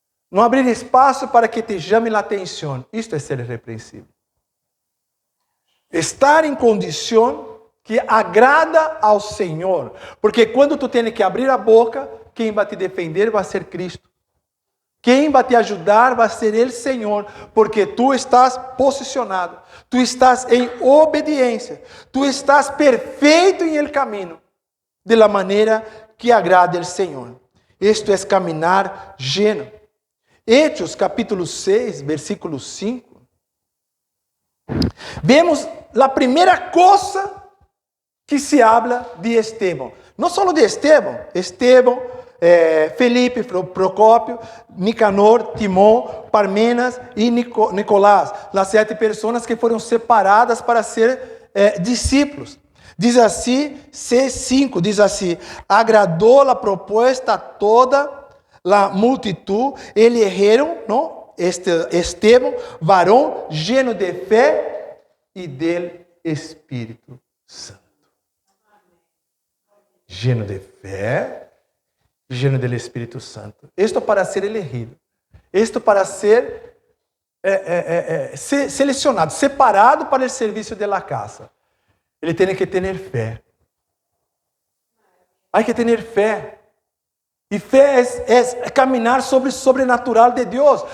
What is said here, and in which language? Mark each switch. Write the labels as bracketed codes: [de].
[pt] Não abrir espaço para que te chame a atenção. Isto é ser irrepreensível. Estar em condição que agrada ao Senhor. Porque quando tu tens que abrir a boca, quem vai te defender vai ser Cristo. Quem vai te ajudar vai ser Ele, Senhor. Porque tu estás posicionado. Tu estás em obediência. Tu estás perfeito em [es] el [pt] caminho. [es] De la maneira [pt] que agrada ao Senhor. Isto é caminhar [es] lleno. Hechos capítulo 6, versículo 5. [pt] Vemos a primeira coisa que [es] se habla [pt] de Estevão. Não só de Estevão, Felipe, Procópio, Nicanor, Timão, Parmenas e Nicolás, as 7 pessoas que foram separadas para ser discípulos. Diz assim, C5, diz assim: agradou a proposta a toda a [es] multitud, eligieron, [pt] não? Estevão, varão [es] lleno [pt] de fé e [es] del [pt] Espírito Santo. [es] Lleno [pt] de fé, [es] lleno del [pt] Espírito Santo. Isto para ser [es] elegido. [pt] Isto para ser selecionado, separado para o serviço [es] de la casa. [pt] Ele tem que ter fé. Há que ter fé. E fé é caminhar sobre o sobrenatural de Deus.